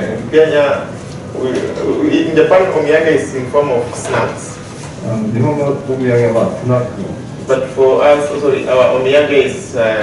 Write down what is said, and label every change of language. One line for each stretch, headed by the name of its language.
English: Kenya, in Japan, omiyage is in form of snacks.
Japanese: 日本のお土産はスナック
English: But for us, our omiyage is